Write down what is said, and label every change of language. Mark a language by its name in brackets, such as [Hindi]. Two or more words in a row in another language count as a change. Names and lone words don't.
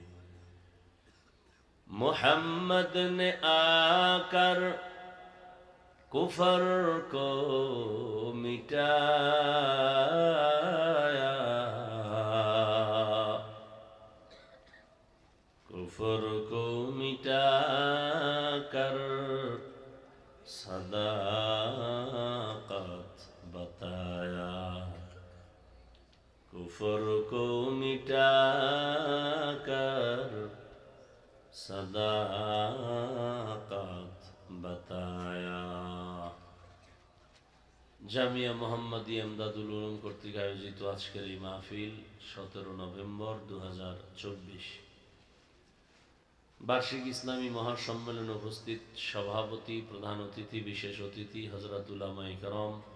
[Urdu] محمد نے آ کر کفر کو مٹایا کفر کو مٹا کر صداقت بتایا کفر کو مٹا کر صداقت [Bangla] জামিয়া মোহাম্মদী এমদাদুল উলুম কর্তৃক আয়োজিত আজকের এই মাহফিল 17 নভেম্বর 2024 বার্ষিক ইসলামী মহাসম্মেলনে উপস্থিত সভাপতি, প্রধান অতিথি, বিশেষ অতিথি, হযরত উলামায়ে কেরাম,